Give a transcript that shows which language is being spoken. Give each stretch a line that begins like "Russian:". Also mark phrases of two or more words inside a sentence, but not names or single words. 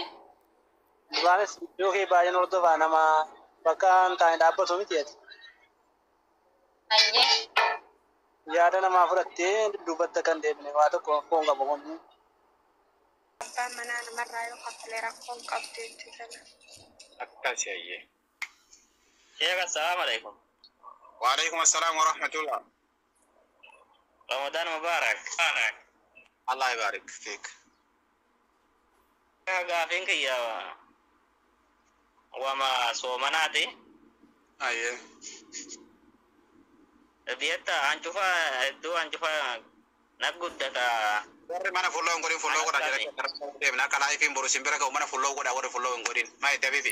Oromo: duraanis iddoo kee baay'een hordofaa nama bakka hin taane dhaabbatu miti ati ayyee yaada namaa fudhattee dudduubatta kan deebine waa tokko foon qabu kunni abbaan manaa namarraa yoo kaffalee rakkoon qabdu jechuudha. akkasi ayyee.
Arabic: شيخ، السلام عليكم. وعليكم السلام ورحمة الله. رمضان مبارك. الله يبارك فيك.
Oromo: Gaafin kiyya wama soomanati. Ayyee. Biyatta ancufa naguddata. Warri mana fulloo hin godhin fulloo godha jedha deemna akka laayifiin boru simbira ga'u mana fulloo godha warri fulloo hin godhin maa itti habiifi.